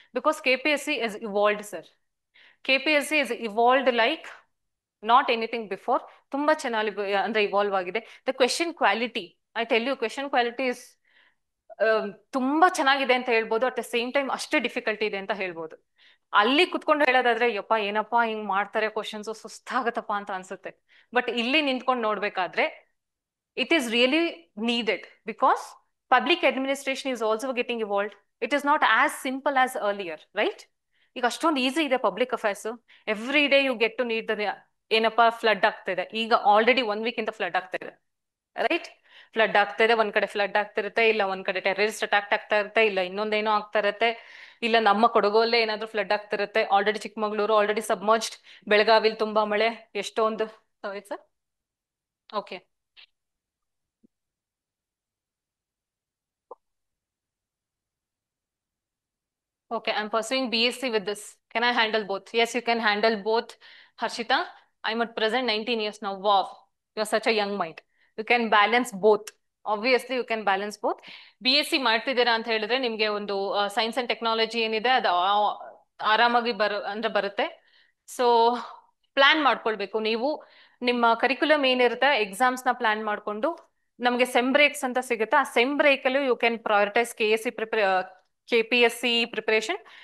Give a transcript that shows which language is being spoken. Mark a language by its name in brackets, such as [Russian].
[English] Because KPSC is evolved sir. KPSC is evolved like not anything before. [Kannada] ತುಂಬಾ ಚೆನ್ನಾಗಿ ಅಂದ್ರೆ evolve ಆಗಿದೆ. [English] the question quality, I tell you, question quality is [Kannada] ತುಂಬಾ ಚೆನ್ನಾಗಿದೆ ಅಂತ ಹೇಳ್ಬೋದು, ಅಟ್ ದ ಸೇಮ್ ಟೈಮ್ ಅಷ್ಟೇ ಡಿಫಿಕಲ್ಟಿ ಇದೆ ಅಂತ ಹೇಳ್ಬೋದು. ಅಲ್ಲಿ ಕುತ್ಕೊಂಡು ಹೇಳೋದಾದ್ರೆ ಯಪ್ಪ ಏನಪ್ಪಾ ಹಿಂಗ್ ಮಾಡ್ತಾರೆ ಕ್ವಶನ್ಸ್, ಸುಸ್ತಾಗತ್ತಪ್ಪ ಅಂತ ಅನ್ಸುತ್ತೆ. ಬಟ್ ಇಲ್ಲಿ ನಿಂತ್ಕೊಂಡು ನೋಡ್ಬೇಕಾದ್ರೆ [English] it is really needed because public administration is also getting evolved. It is not as simple as earlier, right? [Kannada] ಈಗ ಅಷ್ಟೊಂದು ಈಸಿ ಇದೆ public affairs. [English] every day you get to need the [Kannada] ಏನಪ್ಪಾ flood ಆಗ್ತಿದೆ, ಈಗ already 1 weak ಇಂದ flood ಆಗ್ತಿದೆ, right? Flood ಆಗ್ತಿದೆ, ಒಂದ್ ಕಡೆ ಫ್ಲಡ್ ಆಗ್ತಿರುತ್ತೆ, ಇಲ್ಲ ಒಂದ್ ಕಡೆ ಟೆರರಿಸ್ಟ್ ಅಟ್ಯಾಕ್ ಆಗ್ತಾ ಇರುತ್ತೆ, ಇಲ್ಲ ಇನ್ನೊಂದೇನೋ ಆಗ್ತಾ ಇರುತ್ತೆ, ಇಲ್ಲ ನಮ್ಮ ಕೊಡಗಲ್ಲೇ ಏನಾದ್ರೂ ಫ್ಲಡ್ ಆಗ್ತಿರುತ್ತೆ. ಆಲ್ರೆಡಿ ಚಿಕ್ಕಮಗಳೂರು ಆಲ್ರೆಡಿ ಸಬ್ಮರ್ಜ್ಡ್, ಬೆಳಗಾವಿಲಿ ತುಂಬಾ ಮಳೆ, ಎಷ್ಟೊಂದು. Sir okay. [English] Okay, I'm pursuing BSc with this. Can I handle both? Yes, you can handle both, Harshita. I'm at present 19 years now. Wow, you're such a young mind. You can balance both. Obviously, you can balance both. [Kannada] BSc ಮಾಡ್ತಿದ್ದೀರಾ ಅಂತ ಹೇಳಿದ್ರೆ ನಿಮ್ಗೆ ಒಂದು science and technology ಏನಿದೆ ಅದು ಆರಾಮಾಗಿ ಅಂದ್ರೆ ಬರುತ್ತೆ. ಸೊ ಪ್ಲಾನ್ ಮಾಡ್ಕೊಳ್ಬೇಕು ನೀವು. ನಿಮ್ಮ ಕರಿಕ್ಯುಲಮ್ ಏನಿರುತ್ತೆ ಎಕ್ಸಾಮ್ಸ್ ನ ಪ್ಲಾನ್ ಮಾಡ್ಕೊಂಡು, ನಮಗೆ ಸೆಮ್ ಬ್ರೇಕ್ಸ್ ಅಂತ ಸಿಗುತ್ತೆ, ಆ ಸೆಮ್ ಬ್ರೇಕ್ ಅಲ್ಲೂ [English] you can prioritize [Kannada] KPSC preparation.